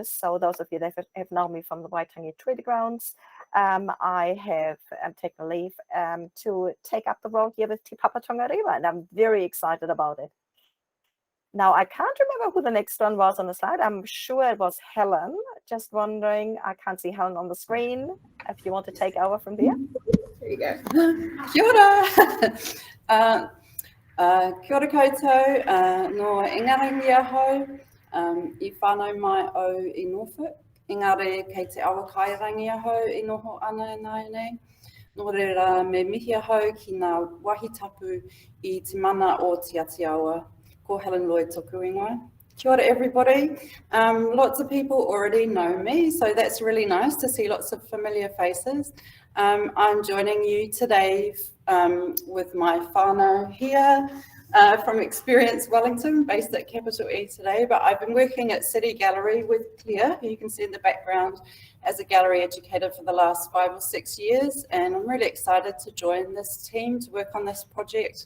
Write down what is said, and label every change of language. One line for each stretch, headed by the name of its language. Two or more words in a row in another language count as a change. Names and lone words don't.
English: So those of you that have known me from the Waitangi Treaty Grounds, I have taken leave to take up the role here with Te Papa Tongarewa, and I'm very excited about it. Now, I can't remember who the next one was on the slide. I'm sure it was Helen. Just wondering, I can't see Helen on the screen. If you want to take over from there. There you go.
Māori: Kia ora. Kia ora koutou, no ingarangi ahau, I whānau mai au I Norfolk. Engari kei te awa kairangi ahau I noho ana nai nei. Nō reira me mihi ahau ki ngā wahi tapu I te mana o Te Atiawa. Ko Helen Lloyd toku ingoa. Kia ora everybody.
English: Lots of people already know me, so that's really nice to see lots of familiar faces. I'm joining you today with my whānau here from Experience Wellington, based at Capital E today, but I've been working at City Gallery with Claire, who you can see in the background, as a gallery educator for the last 5 or 6 years, and I'm really excited to join this team to work on this project.